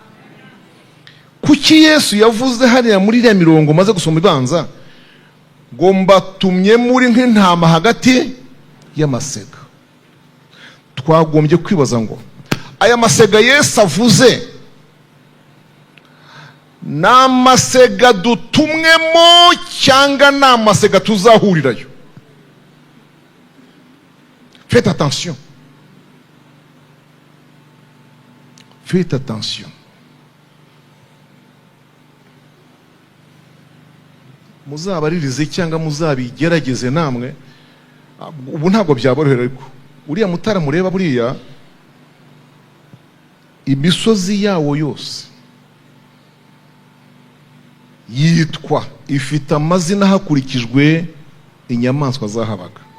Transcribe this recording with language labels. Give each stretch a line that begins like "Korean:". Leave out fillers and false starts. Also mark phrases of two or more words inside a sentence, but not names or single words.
Kinyarwanda: Kuki Yesu yavuze hariya muri iriya mirongo maze gusoma ibanza ngo mbatumye muri nk'intama hagati y'amasega? Twagombye kwibaza ngo aya masega Yesu avuze ni amasega dutumwemo cyangwa ni amasega tuzahurirayo?
French: Faites attention. Faites attention.
Kinyarwanda: Muzabaririze cyangwa muzabigerageze namwe. Ubu ntabwo byaborohera, ariko uriya mutara mureba buriya imisozi yawo yose yitwa, ifite amazina hakurikijwe inyamaswa zahabaga.